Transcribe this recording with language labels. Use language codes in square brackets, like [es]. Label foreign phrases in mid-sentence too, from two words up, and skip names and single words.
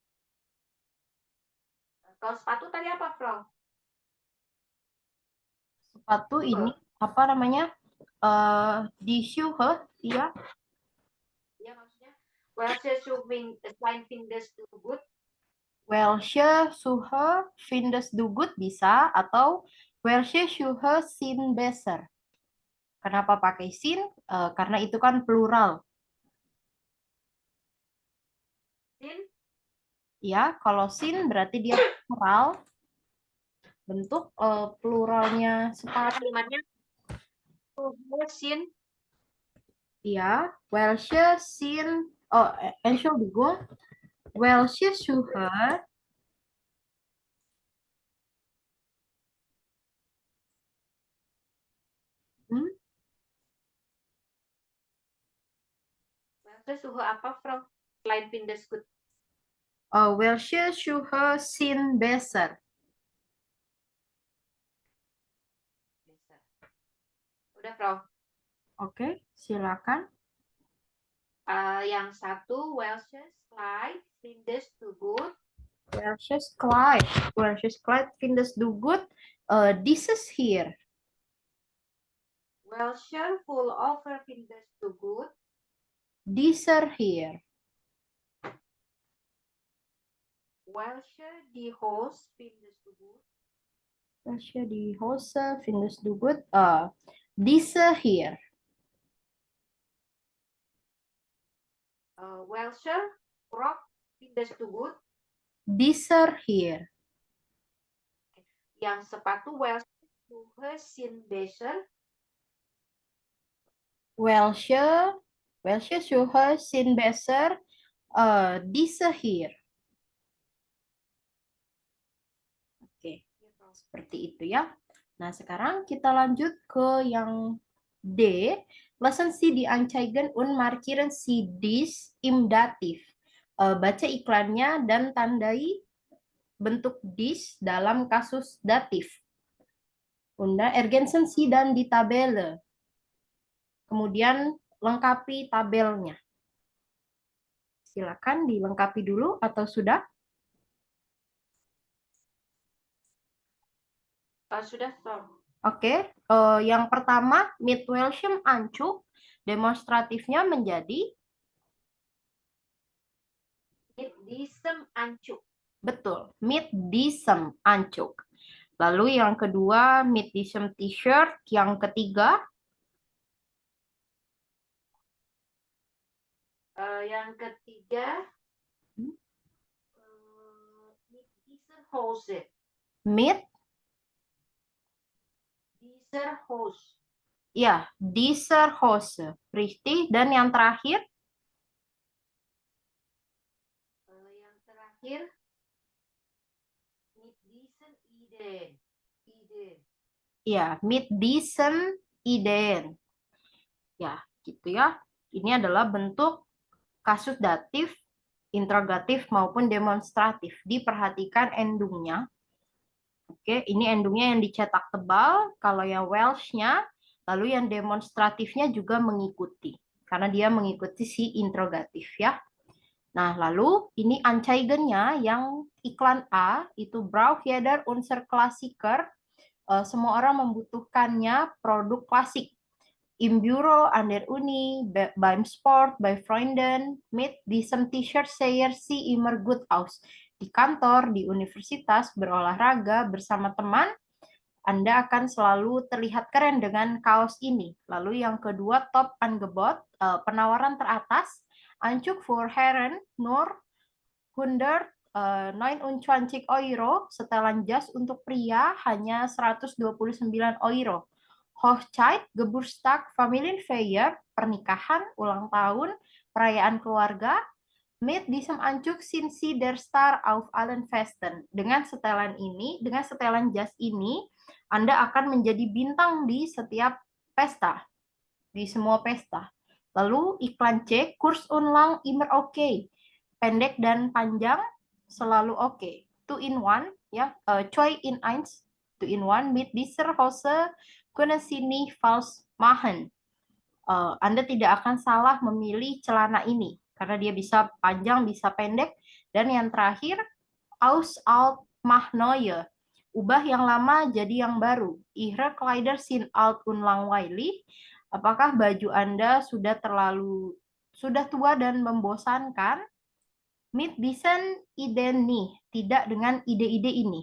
[id] Kalau sepatu tadi apa, Frau? sepatu ini apa namanya? [de] Die Schuhe, [id] ya. Ya maksudnya [de] welche Schuhe Schuhe findest du gut? Welche Schuhe findest du gut [id] bisa, atau [de] welche Schuhe sind besser. [id] Kenapa pakai sin? Karena itu kan plural. [de] Sin? [id] Ya, kalau sin berarti dia plural. Bentuk pluralnya sepatu. Kalimatnya sin. Ya, [de] welche sind, oh, Entschuldigung, welche Schuhe hmm, Welche Schuhe apa, Frau? Selain findest gut. welche Schuhe sind besser. Besser. [id] Udah, Frau. Oke, silakan. Yang satu, [de] welche Schuhe findest du gut? Welches Kleid findest du gut? Dieses hier. Welche Pullover findest du gut? Dieser hier. Welche die Hose findest du gut? Welche die Hose findest du gut? Diese hier. Welche Rock findest du gut? Dieser hier. [id] Yang sepatu [de] welche Schuhe sind besser? Welche Schuhe sind besser? Diese hier. [id] Oke, seperti itu ya. Nah, sekarang kita lanjut ke yang D. [de] Lassen Sie die Anzeigen und markieren Sie dies im Dativ. [id] Baca iklannya dan tandai bentuk dies dalam kasus datif. [de] Unda ergänzen Sie [id] dan di [de] tabelle. [id] Kemudian lengkapi tabelnya. Silakan dilengkapi dulu atau sudah? Sudah, Frau. Oke, yang pertama [de] mit welchem Anzug [id] demonstratifnya menjadi [de] Mit diesem Anzug. betul, mit diesem Anzug. [id] Lalu yang kedua [de] mit diesem T-shirt, [id] yang ketiga Yang ketiga, [de] mit dieser Hose. mit Dieser Hose. ya dieser Hose, richtig. [id] Dan yang terakhir Yang terakhir, [de] mit diesen Ideen. Ideen. ya mit diesem Ideen. [id] Ya, gitu ya. Ini adalah bentuk kasus datif, interrogatif maupun demonstratif. Diperhatikan endungnya. Oke, ini endungnya yang dicetak tebal. Kalau yang Welsh-nya, lalu yang demonstratifnya juga mengikuti. Karena dia mengikuti si interrogatif ya. Nah, lalu ini Anzeigen-nya yang iklan A, itu [de] Braucht jeder unser Klassiker. [id] Semua orang membutuhkannya produk klasik. [de] Im Büro, an der Uni, beim Sport, bei Freunden, mit diesem T-shirt sehe sie immer gut aus. [id] Di kantor, di universitas, berolahraga bersama teman, Anda akan selalu terlihat keren dengan kaos ini. Lalu yang kedua, [de] top Angebot, [id] penawaran teratas, [de] Anzug für Herren nur 129 euro, [id] setelan jas untuk pria hanya 129 euro. [de] Hochzeit, Geburtstag, Familienfeier, [id] pernikahan, ulang tahun, perayaan keluarga, [de] mit diesem Anzug sind Sie der Star auf allen Festen. [id] Dengan setelan ini, dengan setelan jas ini, Anda akan menjadi bintang di setiap pesta, di semua pesta. Lalu iklan C, [de] kurs ulang immer okay. [id] Pendek dan panjang selalu okay. [en] Two in one, ya, [de] Choi in eins, [en] two in one, [de] mit dieser Hose können Sie nicht falsch machen. [id] Anda tidak akan salah memilih celana ini karena dia bisa panjang, bisa pendek. Dan yang terakhir, [de] aus alt mach neue. [id] Ubah yang lama jadi yang baru. [de] Ihre Kleider sind alt und langweilig. [id] Apakah baju Anda sudah tua dan membosankan? [de] Mit diesen Ideen [id] nih, tidak dengan ide-ide ini.